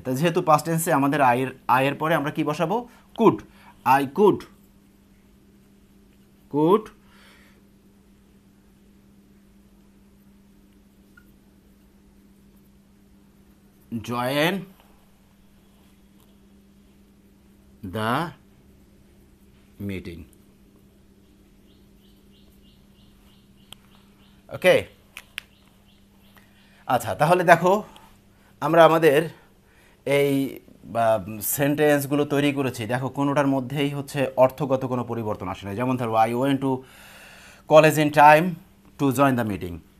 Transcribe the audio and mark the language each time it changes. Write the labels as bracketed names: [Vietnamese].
[Bangla] তো যেহেতু পাস্ট টেন্সে আমাদের আয়ের পরে আমরা কি বসাবো? [English] Could. I could join the meeting. [Bangla] ওকে, আচ্ছা, তাহলে দেখো আমরা আমাদের এই সেন্টেন্সগুলো তৈরি করেছি। দেখো কোনোটার মধ্যেই হচ্ছে অর্থগত কোনো পরিবর্তন আসে না। যেমন ধরো, [English] I went to college in time to join the meeting.